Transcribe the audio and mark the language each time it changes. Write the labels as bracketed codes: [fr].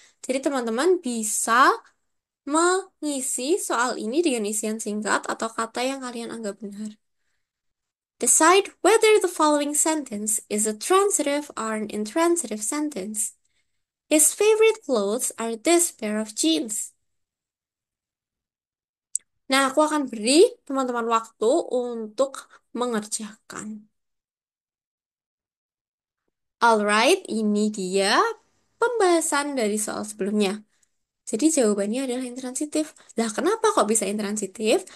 [id] Jadi teman-teman bisa mengisi soal ini dengan isian singkat atau kata yang kalian anggap benar. [en] Decide whether the following sentence is a transitive or an intransitive sentence. His favorite clothes are this pair of jeans. [id] Nah, aku akan beri teman-teman waktu untuk mengerjakan. Alright, ini dia pembahasan dari soal sebelumnya. Jadi jawabannya adalah intransitif. Lah, kenapa kok bisa intransitif?